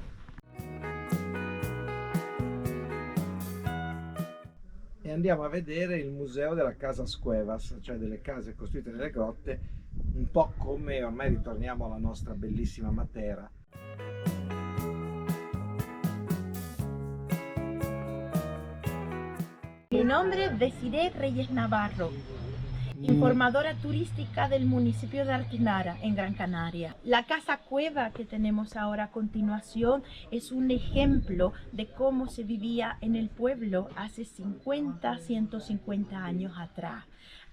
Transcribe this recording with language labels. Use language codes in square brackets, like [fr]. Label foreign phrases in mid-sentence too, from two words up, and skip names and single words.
[it] E andiamo a vedere il museo della Casas Cuevas, cioè delle case costruite nelle grotte, un po' come ormai ritorniamo alla nostra bellissima Matera. [es] Mi nombre es Desiree Reyes Navarro, informadora turística del municipio de Artenara, en Gran Canaria. La casa cueva que tenemos ahora a continuación es un ejemplo de cómo se vivía en el pueblo hace 50, 150 años atrás.